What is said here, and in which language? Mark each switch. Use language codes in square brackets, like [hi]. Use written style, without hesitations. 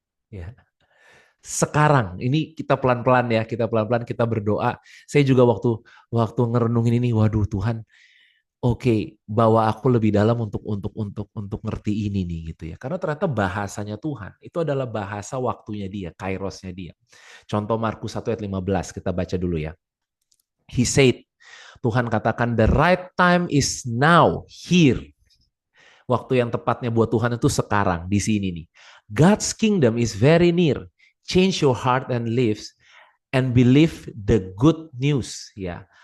[id] Ya. Sekarang, ini kita pelan-pelan ya, kita pelan-pelan kita berdoa. Saya juga waktu ngerenungin ini, waduh Tuhan, oke, bawa aku lebih dalam untuk ngerti ini nih gitu ya. Karena ternyata bahasanya Tuhan itu adalah bahasa waktunya Dia, kairosnya Dia. Contoh Markus 1 ayat 15, kita baca dulu ya. [en] He said, [id] Tuhan katakan [en] the right time is now, here. [id] Waktu yang tepatnya buat Tuhan itu sekarang, di sini nih. [en] God's kingdom is very near. Change your heart and lives and believe the good news ya.